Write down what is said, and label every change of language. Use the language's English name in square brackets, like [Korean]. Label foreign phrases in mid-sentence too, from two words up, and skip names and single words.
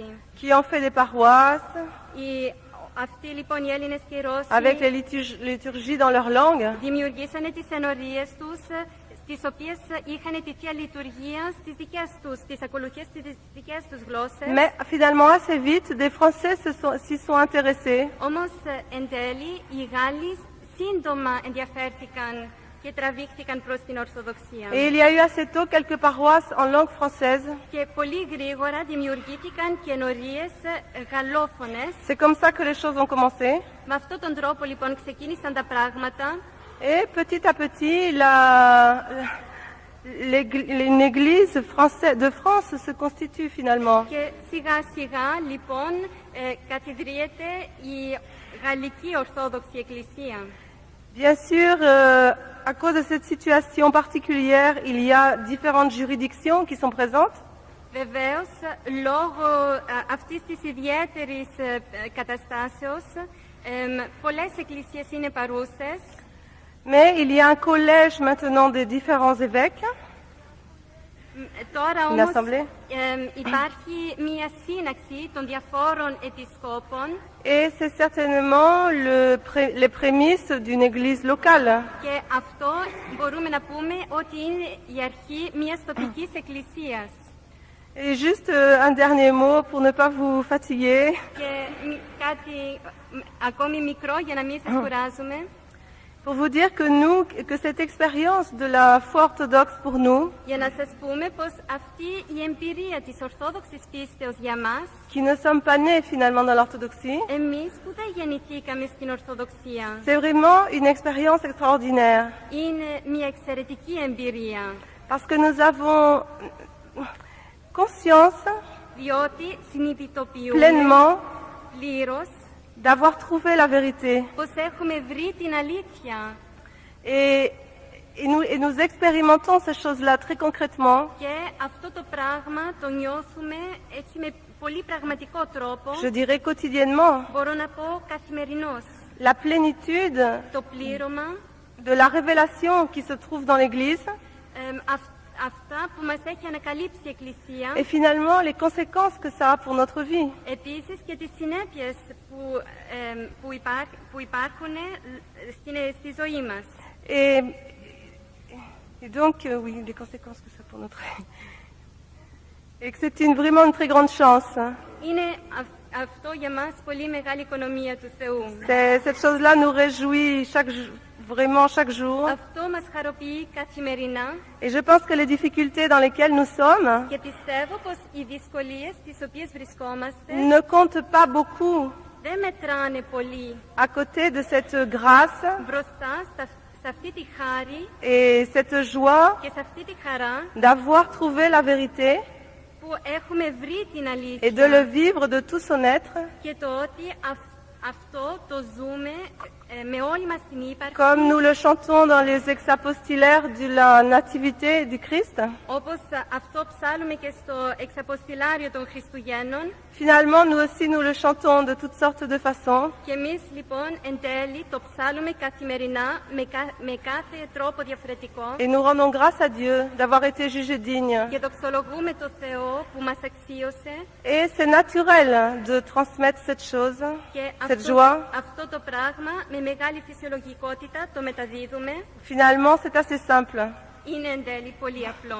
[French] qui ont fait des paroisses, [Greek] Αυτοί λοιπόν οι Έλληνες και οι Ρώσοι [French] avec les liturgies dans leur langue. [Greek] δημιουργήσανε τις ενορίες τους, στις οποίες είχαν τη Θεία Λειτουργία στις δικές τους, τις ακολουθίες στις δικές τους γλώσσες. [French] Mais finalement, assez vite, des Français s'y sont intéressés. [Greek] Όμως εν τέλει οι Γάλλοι σύντομα ενδιαφέρθηκαν και τραβήχθηκαν προς την Ορθοδοξία. [French] Et il y a eu assez tôt quelques paroisses en langue française. [Greek] Και πολύ γρήγορα δημιουργήθηκαν και ενορίες γαλλόφωνες. [French] C'est comme ça que les choses ont commencé. [Greek] Με αυτόν τον τρόπο λοιπόν ξεκίνησαν τα πράγματα. [French] Et petit à petit, une église de France se constitue finalement. [Greek] Και σιγά σιγά λοιπόν καθιδρύεται η Γαλλική Ορθόδοξη Εκκλησία. [French] Bien sûr, à cause de cette situation particulière, il y a différentes juridictions qui sont présentes. [Greek] Βεβαίως, λόγω αυτής της ιδιαίτερης καταστάσεως, πολλές εκκλησίες είναι παρούσες. [French] Mais il y a un collège maintenant des différents évêques, [Greek] Τώρα [French] une [Greek] όμως [French] assemblée. [Greek] υπάρχει μία σύναξη των διαφόρων επισκόπων [French] Et c'est certainement les prémices d'une église locale. [Greek] και αυτό μπορούμε να πούμε ότι είναι η αρχή μιας τοπικής εκκλησίας. [French] Et juste un dernier mot pour ne pas vous fatiguer. [Greek] Και κάτι ακόμη μικρό για να μην σας κουράζουμε. [French] Pour vous dire que cette expérience de la foi orthodoxe pour nous, [Greek] Για να σας πούμε πως αυτή η εμπειρία της Ορθόδοξης πίστεως για μας, [French] qui ne sommes pas nés finalement dans l'orthodoxie, [Greek] εμείς που δεν γεννηθήκαμε στην Ορθοδοξία, [French] c'est vraiment une expérience extraordinaire. [Greek] είναι μια εξαιρετική εμπειρία. [French] Parce que nous avons conscience [Greek] Διότι συνειδητοποιούμε [French] pleinement [Greek] πλήρως [French] d'avoir trouvé la vérité. [Greek] πως έχουμε βρει την αλήθεια. [French] Et nous expérimentons ces choses-là très concrètement. [Greek] Και αυτό το πράγμα το νιώθουμε έτσι με πολύ πραγματικό τρόπο. [French] Je dirais quotidiennement. [Greek] Μπορώ να πω καθημερινώς. [French] La plénitude [Greek] Το πλήρωμα, [French] de la révélation qui se trouve dans l'Église [Greek] αυτά που μας έχει ανακαλύψει η Εκκλησία. [French] et finalement les conséquences que ça a pour notre vie. [Greek] Επίσης και τις συνέπειες που υπάρχουν στη ζωή μας. [French] Et donc, oui, les conséquences que ça a pour notre vie. Et que c'est vraiment une très grande chance. [Greek] Είναι αυτό για μας πολύ μεγάλη οικονομία του Θεού. [French] Cette chose-là nous réjouit vraiment chaque jour. [Greek] Αυτό μας χαροποιεί καθημερινά. [French] Et je pense que les difficultés dans lesquelles nous sommes [Greek] Και πιστεύω πως οι δυσκολίες τις οποίες βρισκόμαστε [French] ne comptent pas beaucoup [Greek] δεν μετράνε πολύ [French] à côté de cette grâce [Greek] μπροστά σε αυτή τη χάρη [French] et cette joie [Greek] και σε αυτή τη χαρά [French] d'avoir trouvé la vérité [Greek] που έχουμε βρει την [French] et de le [Greek] αλήθεια [French] vivre de tout son être [Greek] και το ότι Αυτό το ζούμε με όλη μας την ύπαρξη, [French] comme nous le chantons dans les exapostillaires de la Nativité du Christ. [Greek] όπως αυτό ψάλουμε και στο εξαποστηλάριο των Χριστουγέννων. [French] Finalement, nous aussi, nous le chantons de toutes sortes de façons. [Greek] Και εμείς λοιπόν εν τέλει το ψάλουμε καθημερινά με κάθε τρόπο διαφορετικό. [French] Et nous rendons grâce à Dieu d'avoir été jugés dignes. [Greek] Και δοξολογούμε το Θεό που μας αξίωσε. [French] Et c'est naturel de transmettre cette chose, [Greek] Και [French] cette joie. [Greek] αυτό το πράγμα με μεγάλη φυσιολογικότητα το μεταδίδουμε. [French] Finalement, c'est assez simple. [Greek] Είναι εν τέλει πολύ απλό.